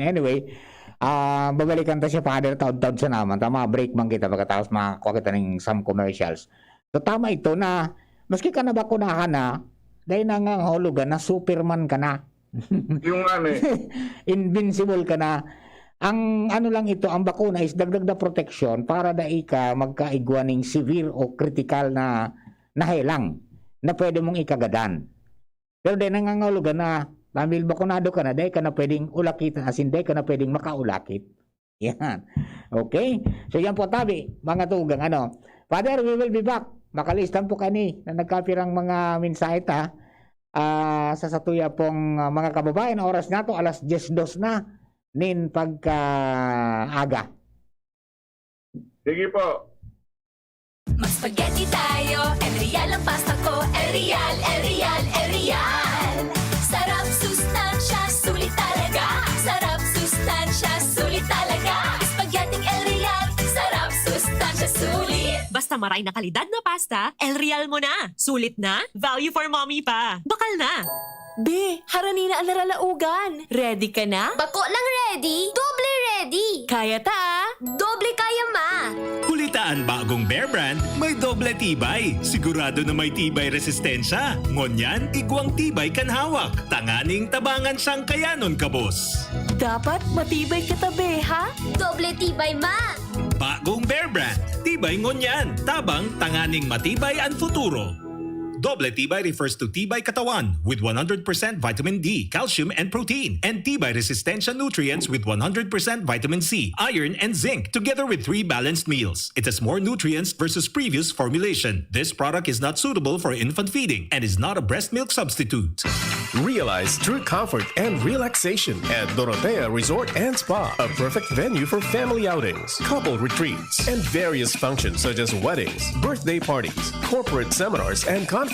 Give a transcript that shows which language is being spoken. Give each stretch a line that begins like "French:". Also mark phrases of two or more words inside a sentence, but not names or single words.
Bikol: Anyway, babalikan ta si Father taod-taod sa naman.
Filipino: Tama, break man kita pagkatapos makakuha kita ng
English: some commercials.
Filipino: So tama ito na maski ka nabakunahan na, dahil nangangahulugan na Superman ka na. Yung ano eh. Invincible ka na. Ang ano lang ito, ang bakuna is dagdag na protection para dai ka magkaigwa ng severe o critical na nahilang na pwede mong ikagadan. Pero dahil nangangahulugan na dahil bakunado ka na, dahil ka na pwedeng ulakitan, as in dahil ka na pwedeng makaulakit. Yan. Okay?
Bikol: So yan po tabi, mga tugang ano.
English: Father, we will be back.
Bikol: Makalistan po kani na nagkapirang mga mensahe ta sa satuya pong mga kababayan. Oras na to, alas 10:02 na nin pagka-aga.
Filipino: Sige po. Mag-spaghetti tayo, Erial ang pasta ko, Erial, Erial, Erial. Sarap, sustansya, sulit talaga. Sarap, sustansya, sulit talaga. Spaghetti Erial, sarap, sustansya, sulit.
Bikol: Basta maray na kalidad na pasta, El Real mo na. Sulit na,
English: value for mommy
Bikol: pa. Bakal na. Be, harani na ang naralaugan.
Filipino: Ready ka na?
Bikol: Bako lang ready, doble ready. Kaya ta? Doble kaya ma. Kulitaan bagong Bear Brand, may doble tibay. Sigurado na may tibay resistensya. Ngunyan, igwang tibay kan hawak. Tanganing tabangan siyang kayanon kabos. Dapat matibay ka tabi, ha? Doble tibay ma. Bagong Bear Brand, tibay ngunyan. Tabang tanganing matibay ang futuro.
English: Doble tibay refers to
Filipino: tibay katawan
English: with 100% vitamin D, calcium, and protein, and
Filipino: tibay resistensya
English: nutrients with 100% vitamin C, iron, and zinc, together with 3 balanced meals. It has more nutrients versus previous formulation. This product is not suitable for infant feeding and is not a breast milk substitute. Realize true comfort and relaxation at Dorotea Resort and Spa, a perfect venue for family outings, couple retreats, and various functions such as weddings, birthday parties, corporate seminars, and conferences.